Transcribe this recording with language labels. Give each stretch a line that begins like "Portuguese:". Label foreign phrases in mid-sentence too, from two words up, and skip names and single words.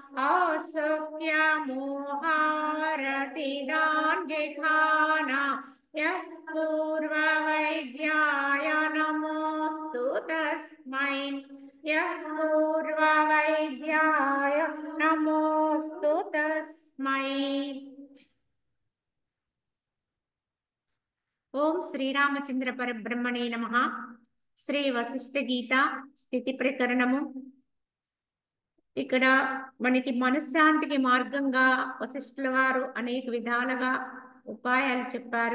Sanskrit: औत्सुक्यमोहारतिदान् जिघाना यः पूर्ववैद्याय नमोऽस्तु तस्मै यः पूर्ववैद्याय नमोऽस्तु तस्मै। ఓం శ్రీరామచంద్ర పరబ్రహ్మణే నమః.
Telugu: శ్రీ వశిష్ఠ గీత స్థితి ప్రకరణము. ఇక్కడ మనకి మనశ్శాంతికి మార్గంగా వశిష్ఠుల వారు అనేక విధాలుగా ఉపాయాలు చెప్పారు.